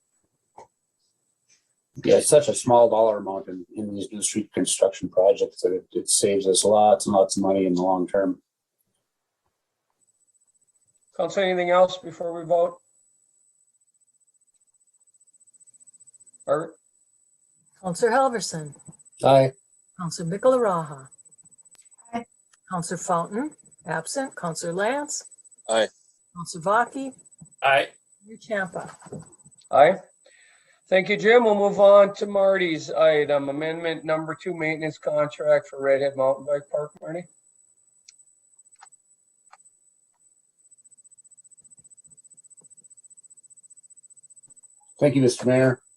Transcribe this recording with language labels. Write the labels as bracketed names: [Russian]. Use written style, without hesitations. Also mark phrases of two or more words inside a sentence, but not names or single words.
[English] Yeah, it's such a small dollar amount in these new street construction projects that it saves us lots and lots of money in the long term. Council, anything else before we vote? Art? Counselor Halverson. Aye. Counselor Michelaraha. Aye. Counselor Fountain, absent. Counselor Lance. Aye. Counselor Vaki. Aye. Mayor Champa. Aye. Thank you, Jim. We'll move on to Marty's item, amendment number 2, maintenance contract for Redhead Mountain Bike Park. Marty? Thank you, Mr. Mayor.